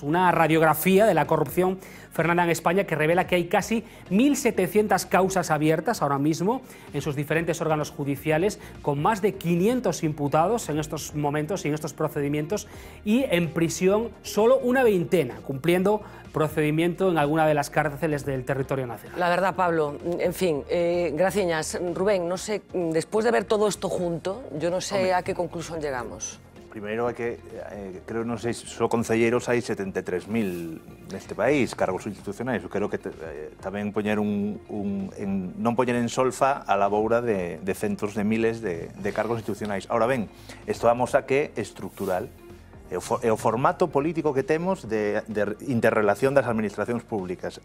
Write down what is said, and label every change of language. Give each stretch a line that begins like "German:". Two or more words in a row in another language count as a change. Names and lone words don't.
Spanish: Una radiografía de la corrupción, Fernanda, en España, que revela que hay casi 1.700 causas abiertas ahora mismo en sus diferentes órganos judiciales, con más de 500 imputados en estos momentos y en estos procedimientos, y en prisión solo una veintena, cumpliendo procedimiento en alguna de las cárceles del territorio nacional. La verdad, Pablo, en fin, gracias. Rubén, no sé, después de ver todo esto junto, yo no sé a qué conclusión llegamos.
Galician: Primeiro é que, creo, non sei, só concelleiros hai 73.000 neste país, cargos institucionais. Eu creo que tamén poñer non poñer en solfa a laboura de centos de miles de cargos institucionais. Ahora ben, isto amosa que é estructural. É o formato político que temos de interrelación das administracións públicas.